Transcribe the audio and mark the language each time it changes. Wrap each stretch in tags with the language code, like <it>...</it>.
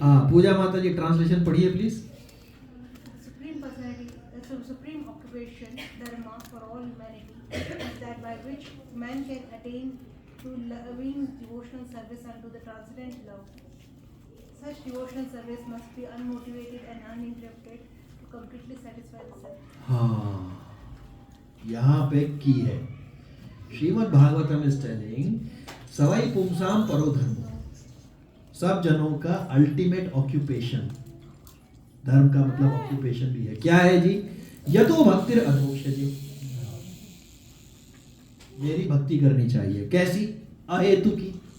<hi>पूजा माता जी ट्रांसलेशन पढ़िए please.</hi> <en>Supreme personality, so supreme occupation, dharma for all humanity, is that by which man can attain to loving devotional service unto the transcendent love. Such devotional service must be unmotivated and uninterrupted to completely satisfy the self.</en> <hi>हाँ, यहाँ पे की है। Shrimad Bhagavatam</hi> <en>is telling</en> <sa>Sawai पुंसाम परो धर्म,</sa> <hi>सब जनों का अल्टीमेट ऑक्यूपेशन, धर्म का मतलब ऑक्यूपेशन भी है। क्या है जी?</hi> <sa>यतो भक्तिर अधोक्षजे,</sa> <hi>मेरी भक्ति करनी चाहिए। कैसी? अहेतु की।</hi>